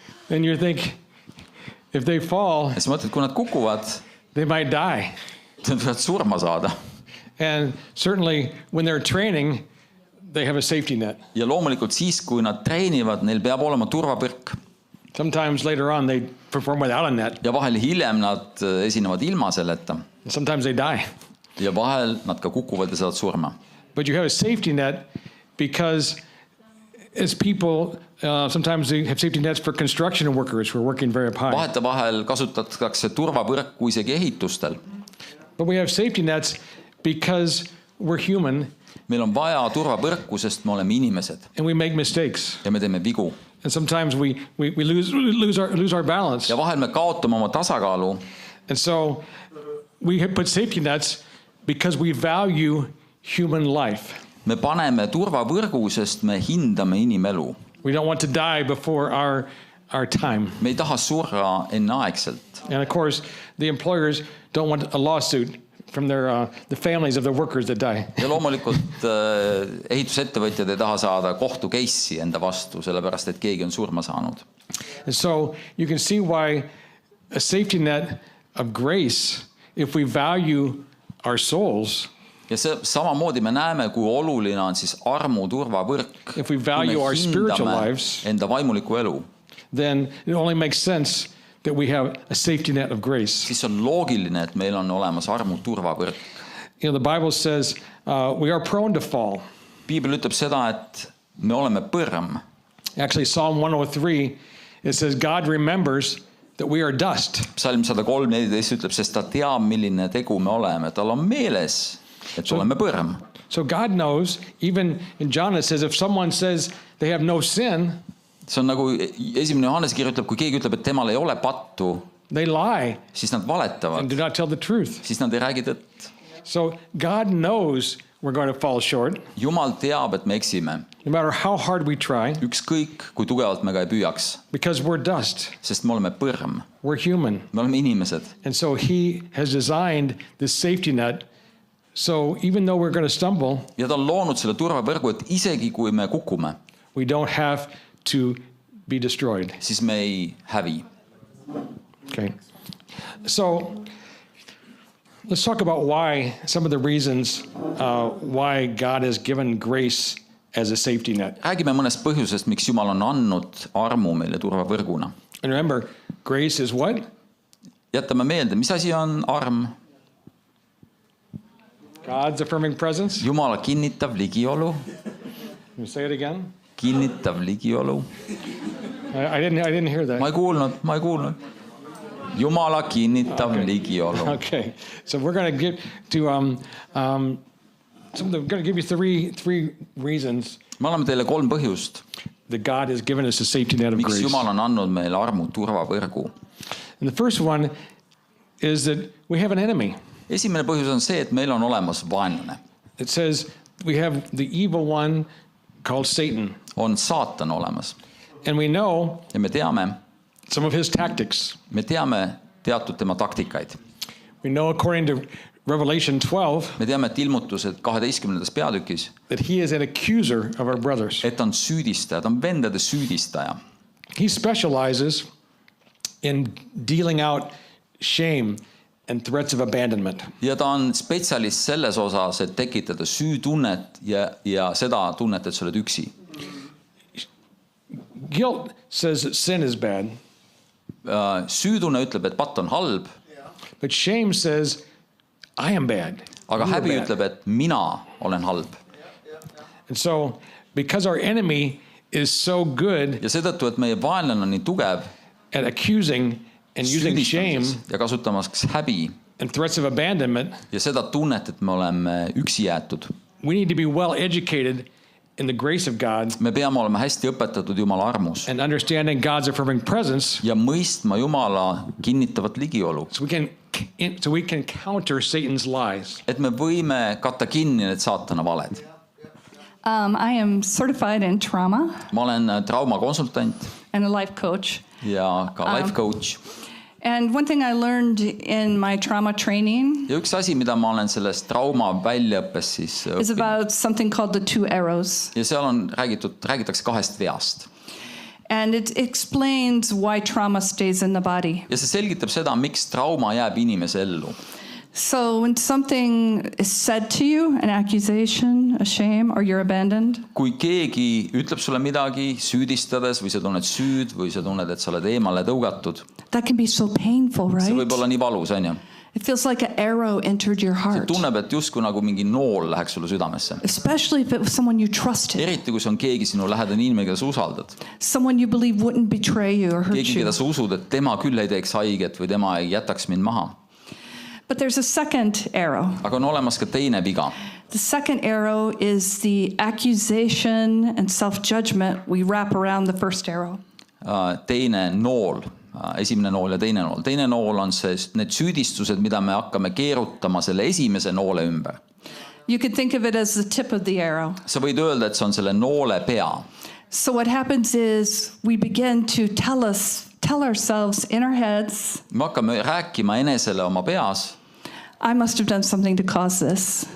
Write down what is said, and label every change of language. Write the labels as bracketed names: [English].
[English] and you think, if they fall, [Estonian] Ja siis mõtled, kui nad kukuvad, [English] they might die. [Estonian] nad võivad surma saada. [English] And certainly when they're training, they have a safety net. [Estonian] Ja loomulikult siis, kui nad treenivad, neil peab olema turvapõrk. [English] Sometimes later on they perform without a net. [Estonian] Ja vahel hiljem nad esinevad ilma selleta. [English] Sometimes they die. [Estonian] Ja vahel nad ka kukuvad ja saavad surma. [English] But you have a safety net because as people, sometimes they have safety nets for construction workers who are working very high. [Estonian] Vahetevahel kasutatakse turvapõrku isegi ehitustel. [English] But we have safety nets because we're human [Estonian] Meil on vaja turvapõrku, sest me oleme inimesed [English] and we make mistakes. [Estonian] ja me teeme vigu. [English] And sometimes we lose our balance. [Estonian] Ja vahel me kaotame oma tasakaalu. [English] And so we have put safety nets because we value human life. [Estonian] Me paneme turvapõrgu, sest me hindame inimelu. [English] We don't want to die before our time. [Estonian] Me ei taha surra enneaegselt. [English] And of course, the employers don't want a lawsuit from the families of the workers that die. [Estonian] Ja loomulikult ehitusettevõtjad ei taha saada kohtu case'i enda vastu, sellepärast et keegi on surma saanud. [English] And so you can see why a safety net of grace, if we value our souls, [Estonian] Ja samamoodi me näeme, kui oluline on siis armu turvapõrk. [English] If we value our spiritual lives, [Estonian] enda vaimulikku elu, [English] then it only makes sense that we have a safety net of grace. [Estonian] siis on loogiline, et meil on olemas armu turvapõrk. [English] You know, the Bible says we are prone to fall. [Estonian] Piibel ütleb seda, et me oleme põrm. [English] Actually, Psalm 103, it says God remembers that we are dust. [Estonian] Psalm 103:14 ütleb, sest ta teab, milline tegu me oleme. Tal on meeles, et oleme põrm. [English] So God knows, even in John it says, if someone says they have no sin, [Estonian] See on nagu esimene Johannese kiri ütleb, kui keegi ütleb, et temal ei ole pattu, [English] they lie [Estonian] siis nad [English] and [Estonian] valetavad, [English] do not tell the truth. [Estonian] siis nad ei räägi tõtt. [English] So God knows we're going to fall short, [Estonian] Jumal teab, et me eksime. [English] no matter how hard we try, [Estonian] Ükskõik, kui tugevalt me ka ei püüaks, [English] because we're dust, [Estonian] sest me oleme põrm. [English] we're human. [Estonian] Me oleme inimesed. [English] And so he has designed this safety net. So even though we're going to stumble, [Estonian] Ja ta on loonud selle turvapõrgu, et isegi kui me kukume, [English] we don't have to be destroyed. [Estonian] siis me ei hävi. [English] Okay. So let's talk about why, some of the reasons why God has given grace as a safety net. [Estonian] Räägime mõnest põhjusest, miks Jumal on andnud armu meile turvapõrguna. [English] And remember, grace is what? [Estonian] Jätame meelde, mis asi on arm? [English] God's affirming presence. [Estonian] Jumala kinnitav ligiolu. [English] Can you say it again? [Estonian] Kinnitav ligiolu. [English] I didn't hear that. [Estonian] Ma ei kuulnud. Jumala kinnitav ligiolu. [English] Okay, so we're going to get to we're going to give you three reasons [Estonian] Me anname teile 3 põhjust, [English] that God has given us a safety net of [Estonian] miks [English] grace. [Estonian] Jumal on andnud meile armu turvapõrgu. [English] And the first one is that we have an enemy. [Estonian] Esimene põhjus on see, et meil on olemas vaenlane. [English] It says we have the evil one called Satan, [Estonian] On saatan olemas. [English] and we know [Estonian] Ja me teame [English] his tactics. [Estonian] teatud tema taktikaid. [English] We know according to Revelation 12 [Estonian] Me teame, et ilmutused 12. peatükis, [English] that he is an accuser of our brothers. [Estonian] et ta on süüdistaja, ta on vendade süüdistaja. [English] He specializes in dealing out shame and threats of abandonment. [Estonian] Ja ta on spetsialist selles osas, et tekitada süütunnet ja seda tunnet, et sa oled üksi. [English] Guilt says that sin is bad, [Estonian] Süütunne ütleb, et patt on halb, [English] but shame says I am bad. [Estonian] aga [English] You are [Estonian] häbi [English] bad. [Estonian] ütleb, et mina olen halb. [English] And so because our enemy is so good [Estonian] Ja seetõttu, et meie vaenlane on nii tugev [English] at accusing and using shame [Estonian] süüdistamises ja kasutamas häbi [English] and threats of abandonment, [Estonian] ja seda tunnet, et me oleme üksi jäetud, [English] we need to be well educated in the grace of God [Estonian] me peame olema hästi õpetatud Jumala armus [English] and understanding God's affirming presence [Estonian] ja mõistma Jumala kinnitavat ligiolu, [English] so we can counter Satan's lies. [Estonian] et me võime katta kinni need saatana valed. [English] I am certified in trauma [Estonian] Ma olen traumakonsultant [English] and a life coach. [Estonian] ja ka life coach. [English] And one thing I learned in my trauma training [Estonian] Ja üks asi, mida ma olen sellest trauma väljaõppes siis [English] is about something called the 2 arrows. [Estonian] ja seal on räägitakse 2 veast. [English] And it explains why trauma stays in the body. [Estonian] Ja see selgitab seda, miks trauma jääb inimese ellu. [English] So when something is said to you, an accusation, a shame, or you're abandoned, [Estonian] Kui keegi ütleb sulle midagi süüdistades või sa tunned süüd või sa tunned, et sa oled eemale tõugatud, [English] that can be so painful, [Estonian] see võib [English] right? [Estonian] olla nii valus, on ju. [English] It feels like an arrow entered your heart, [Estonian] Tunneb, et justkui nagu mingi nool läheks sulle südamesse. [English] especially if it was someone you trusted, [Estonian] Eriti, kui see on keegi sinu lähedane inimene, keda sa usaldad. [English] someone you believe wouldn't betray you or hurt [Estonian] Keegi, [English] you. [Estonian] keda sa usud, et tema küll ei teeks haiget või tema ei jätaks mind maha. [English] But there's a second arrow. [Estonian] Aga on olemas ka teine viga. [English] The second arrow is the accusation and self-judgment we wrap around the first arrow. [Estonian] Teine nool, esimene nool ja teine nool. Teine nool on see, need süüdistused, mida me hakkame keerutama selle esimese noole ümber. [English] You could think of it as the tip of the arrow. [Estonian] Sa võid öelda, et see on selle noole pea. [English] So what happens is we begin to tell ourselves in our heads, [Estonian] Me hakkame rääkima enesele oma peas. [English] I must have done something to cause this.